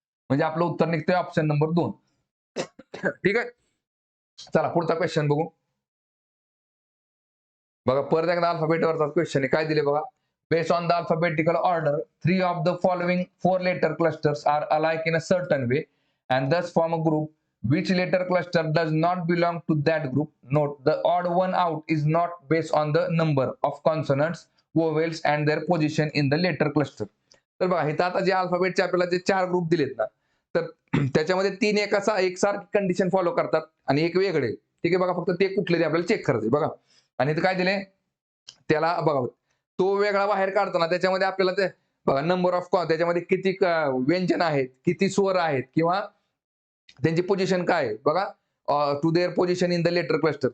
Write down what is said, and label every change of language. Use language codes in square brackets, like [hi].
[mr] म्हणजे आपलं उत्तर निघतंय ऑप्शन नंबर 2. ठीक आहे, चला पुढचा क्वेश्चन बघू. बघा परत एकदा अल्फाबेटवरचा क्वेश्चन आहे. काय दिले बघा, [en] Based on the alphabetical order 3 of the following 4 letter clusters are alike in a certain way and thus form a group. Which letter cluster does not belong to that group? Note, the odd one out is not based on the number of consonants, vowels and their position in the letter cluster. [mr] तर बघा इथं आता जे अल्फाबेटचे आपल्याला जे 4 group दिलेत ना, तर त्याच्यामध्ये 3 एकसारखी कंडिशन फॉलो करतात आणि एक वेगळे. ठीक आहे बघा, फक्त ते कुठले ते आपल्याला चेक करायचे बघा. आणि इथं काय दिले त्याला बघा, तो वेगळा बाहेर काढताना त्याच्यामध्ये आपल्याला ते बघा नंबर ऑफ त्याच्यामध्ये किती व्यंजन आहेत, किती स्वर आहेत, किंवा त्यांची पोझिशन काय आहे बघा, [en] To their position in the letter cluster.